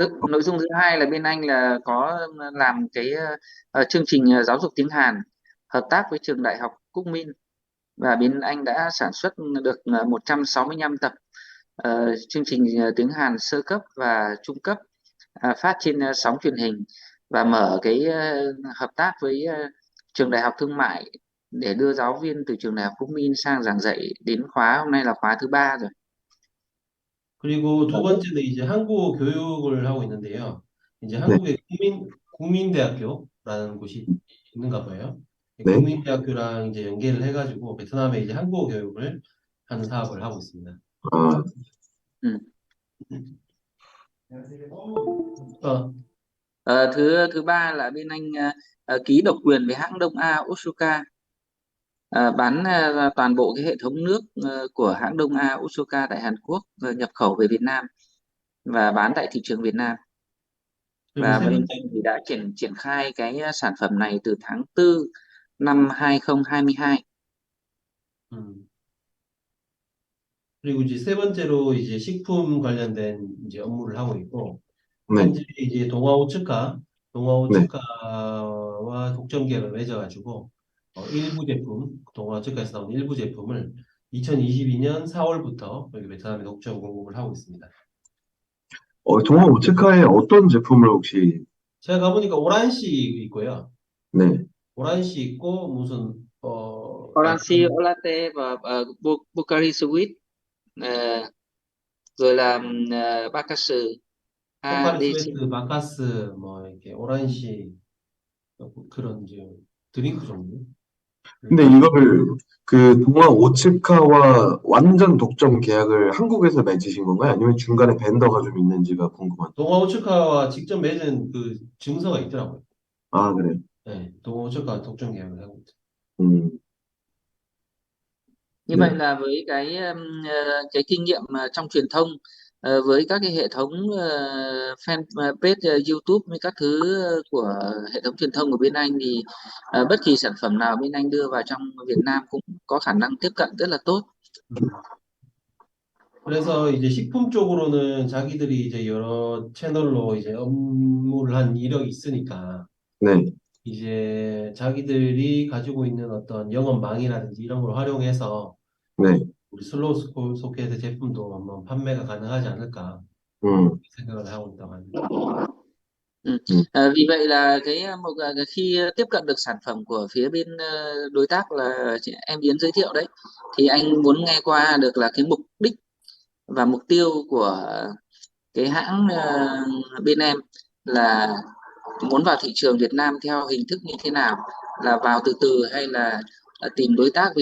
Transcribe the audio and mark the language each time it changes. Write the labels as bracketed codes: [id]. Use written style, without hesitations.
[vi] Nội dung thứ hai là bên anh là có làm cái chương trình giáo dục tiếng Hàn hợp tác với trường đại học Quốc Minh, và bên anh đã sản xuất được 165 tập chương trình tiếng Hàn sơ cấp và trung cấp phát trên sóng truyền hình, và mở cái hợp tác với trường đại học thương mại để đưa giáo viên từ trường đại học Quốc Minh sang giảng dạy, đến khóa hôm nay là khóa thứ ba rồi. [ko] 그리고 두 번째는 이제 한국어 교육을 하고 있는데요. 이제 네. 한국의 국민대학교라는 곳이 있는가 봐요. 이 네. 국민대학교랑 이제 연계를 해가지고 베트남에 이제 한국어 교육을 하는 사업을 하고 있습니다. 아, [vi] Ừ. 어, Thứ thứ ba là bên anh ký độc quyền với hãng Đông A Otsuka, bán toàn bộ cái hệ thống nước của hãng Đông A Otsuka tại Hàn Quốc, nhập khẩu về Việt Nam và bán tại thị trường Việt Nam. [ko] 그리고 [vi] Và [ko] 세 [vi] bên [ko] 번째, [vi] anh thì đã triển khai cái sản phẩm này từ tháng 4 năm 2022. [ko] 음, 그리고 이제 세 번째로 이제 식품 관련된 이제 업무를 하고 있고, 네, 현재 이제 동아 오츠카, 동아 네. 오츠카와 독점 계약을 맺어가지고 일부 제품, 동아 오츠카에서 나온 일부 제품을 2022년 4월부터 여기 베트남에 독점 공급을 하고 있습니다. 동아 오츠카의 어떤 제품을 혹시, 제가 가보니까 오란시 있고요. 네. 오란시 있고 무슨 [en] Orange [ko] 약간 [vi] Latte và Pocari Sweet, ờ, rồi là Bakasu [ko] 포카리 [en] ADC. [ko] 스웨트, 바카스, 뭐 이렇게 오란시 그런 이제 드링크 종류. 근데 이거를 그 동아 오츠카와 완전 독점 계약을 한국에서 맺으신 건가요? 아니면 중간에 벤더가 좀 있는지가 궁금한데. 동아 오츠카와 직접 맺은 그 증서가 있더라고요. 아, 그래요? 네, 동아 오츠카 독점 계약을 하고 있죠. 음, [vi] Như [ko] 네. [vi] vậy là với cái kinh nghiệm trong truyền thông, với các cái hệ thống fanpage YouTube với các thứ của hệ thống truyền thông của bên Anh thì bất kỳ sản phẩm nào bên Anh đưa vào trong Việt Nam cũng có khả năng tiếp cận rất là tốt. 음. [ko] 그래서 이제 식품 쪽으로는 자기들이 이제 여러 채널로 이제 업무를 한 이력이 있으니까 네, 이제 자기들이 가지고 있는 어떤 영업망이라든지 이런 걸 활용해서 네. 우리 슬로우 소켓의 제품도 한번 판매가 가능하지 않을까 음, 생각을 하고 있다고 합니다. [vi] Ừ. 음, Vì vậy là khi tiếp cận được sản phẩm của phía bên đối tác là em Yến giới thiệu đấy, thì anh muốn nghe qua được là cái mục đích và mục tiêu của cái hãng bên em là muốn vào thị trường Việt Nam theo hình thức như thế nào, là vào từ từ hay là tìm đối tác.